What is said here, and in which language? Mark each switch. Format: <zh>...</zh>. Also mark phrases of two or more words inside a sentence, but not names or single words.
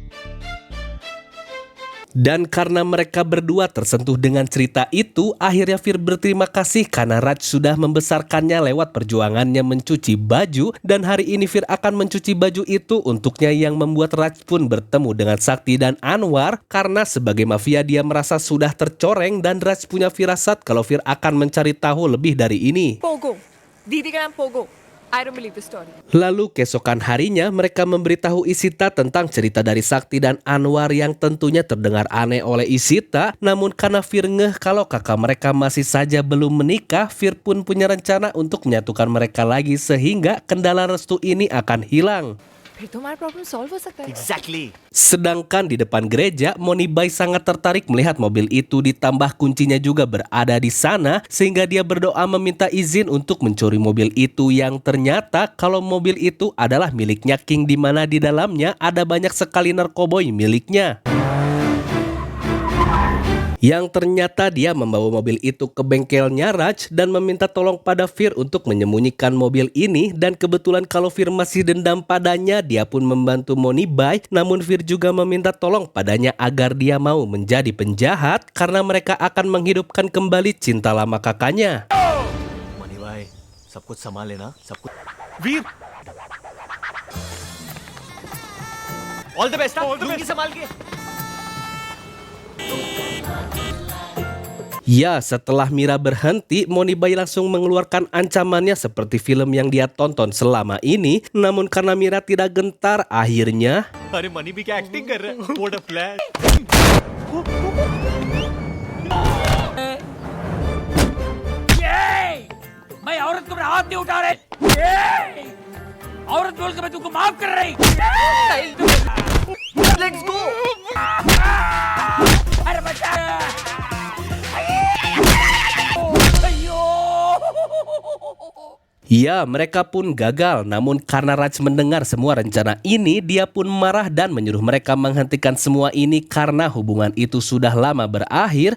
<id>Dan karena mereka berdua tersentuh dengan cerita itu, akhirnya Fir berterima kasih karena Raj sudah membesarkannya lewat perjuangannya mencuci baju, dan hari ini Fir akan mencuci baju itu untuknya, yang membuat Raj pun bertemu dengan Sakti dan Anwar karena sebagai mafia dia merasa sudah tercoreng, dan Raj punya firasat kalau Fir akan mencari tahu lebih dari ini.</id> <hi>पोगो. दीदी का नाम पोगो.</hi> <en>I don't believe the story.</en> <id>Lalu keesokan harinya mereka memberitahu Ishita tentang cerita dari Sakti dan Anwar yang tentunya terdengar aneh oleh Ishita, namun karena Fir ngeh kalau kakak mereka masih saja belum menikah, Fir pun punya rencana untuk menyatukan mereka lagi sehingga kendala restu ini akan hilang.</id> <hi>फिर तो हमारा</hi> <en>problem solve</en> <hi>हो सकता है.</hi> <en>Exactly.</en> <id>Sedangkan di depan gereja, Monibai sangat tertarik melihat mobil itu, ditambah kuncinya juga berada di sana, sehingga dia berdoa meminta izin untuk mencuri mobil itu, yang ternyata kalau mobil itu adalah miliknya King, di mana di dalamnya ada banyak sekali narkoboy miliknya. Yang ternyata dia membawa mobil itu ke bengkelnya Raj dan meminta tolong pada Fir untuk menyembunyikan mobil ini, dan kebetulan kalau Fir masih dendam padanya, dia pun membantu Monibai, namun Fir juga meminta tolong padanya agar dia mau menjadi penjahat karena mereka akan menghidupkan kembali cinta lama kakaknya.</id> <hi>मनी भाई सब कुछ संभाल लेना सब कुछ वीर</hi> <en>all the best</en> <hi>लुंगी संभाल के</hi> <id>Ya, setelah Mira berhenti, Monibai langsung mengeluarkan ancamannya seperti film yang dia tonton selama ini. Namun karena Mira tidak gentar, akhirnya</id> <hi>अरे मनी भी क्या एक्टिंग कर रहा है</hi> <en>what a flash</en> <hi>मैं औरत को अपना हाथ नहीं उठा रही औरत बोल के मैं तुमको माफ कर रही</hi> <en>let's go</en> <hi>अरे बच्चा</hi> <id>ya, mereka pun gagal. Namun karena Raj mendengar semua rencana ini, dia pun marah dan menyuruh mereka menghentikan semua ini karena hubungan itu sudah lama berakhir.</id>